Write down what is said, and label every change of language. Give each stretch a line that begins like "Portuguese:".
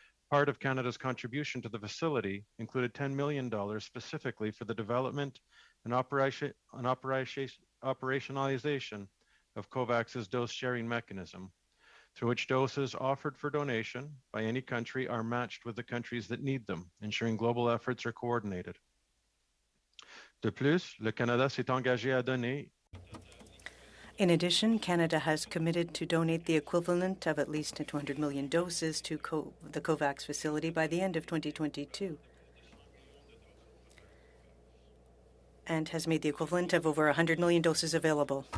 English: Part of Canada's contribution to the facility included $10 million specifically for the development and operationalization of COVAX's dose-sharing mechanism, through which doses offered for donation by any country are matched with the countries that need them, ensuring global efforts are coordinated.
French: De plus, le Canada s'est engagé à donner.
English: In addition, Canada has committed to donate the equivalent of at least 200 million doses to the COVAX facility by the end of 2022. and has made the equivalent of over 100 million doses available.